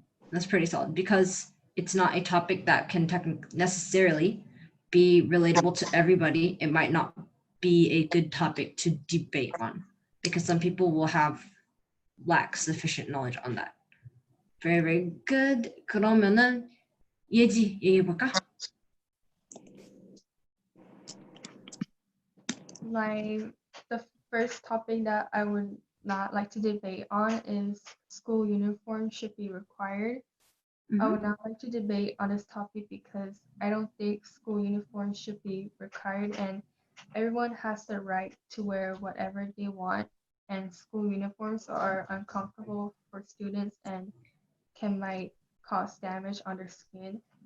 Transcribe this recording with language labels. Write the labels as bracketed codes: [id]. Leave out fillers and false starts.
[en] That's pretty solid because it's not a topic that can necessarily be relatable to everybody. It might not be a good topic to debate on because some people will lack sufficient knowledge on that. Very, very good. [ko] 그러면은 예지 얘기해 볼까? [en] The first topic that I would not like to debate on is school uniform should be required. I would not like to debate on this topic because I don't think school uniforms should be required, and everyone has the right to wear whatever they want, and school uniforms are uncomfortable for students and might cause damage on their skin.